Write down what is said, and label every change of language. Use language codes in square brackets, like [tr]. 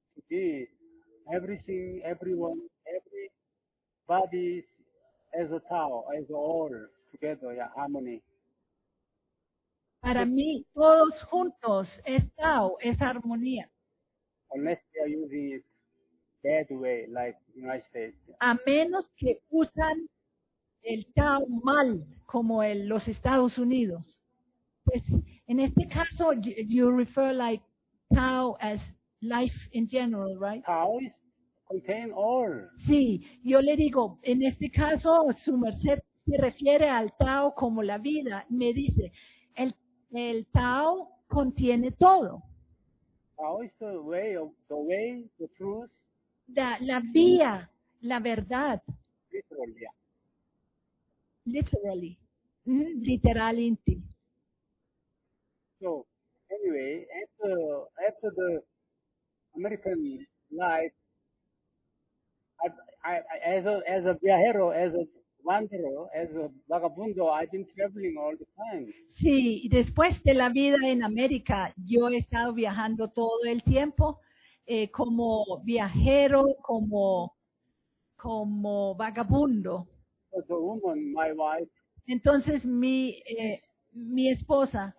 [en] Indeed, everything, everyone, every body as a Tao, as all together, yeah, harmony. [es] Para mí, todos juntos, es Tao, es armonía. [en] Unless they are using it bad way, like United States. [es] A menos que usan el Tao mal, como los Estados Unidos. Pues en este caso, [en] you refer like Tao as life in general, right? Tao is contain all. [es] Sí, yo le digo, en este caso, su merced se refiere al Tao como la vida. Me dice, el Tao contiene todo. [en] Tao is the way of the way, the truth. [es] La vía, la verdad. [en] Literally, yeah. Literally. [es] Literalmente. [en] So, anyway, after the American life, as a viajero, as a wanderer, as a vagabundo, I've been traveling all the time. [es] Sí, después de la vida en América, yo he estado viajando todo el tiempo, como viajero, como vagabundo. [en] The woman, my wife, [es] Entonces, mi esposa,